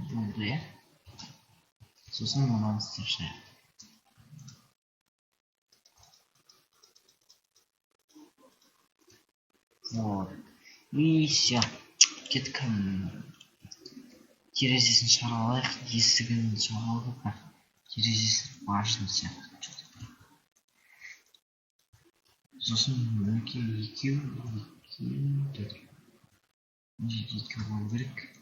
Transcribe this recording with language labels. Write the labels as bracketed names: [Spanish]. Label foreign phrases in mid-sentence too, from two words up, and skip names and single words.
[Kazakh] болды иә. Сосын мынаны істеп шығайық. [Russian] Вот. И все. [Kazakh] Кеттік. Терезесін шығара алайық. Есігін шығара алдық па. Терезесі башын сияқты. Сосын мінекей екеу төрт. Мына жерде екеу болу керек.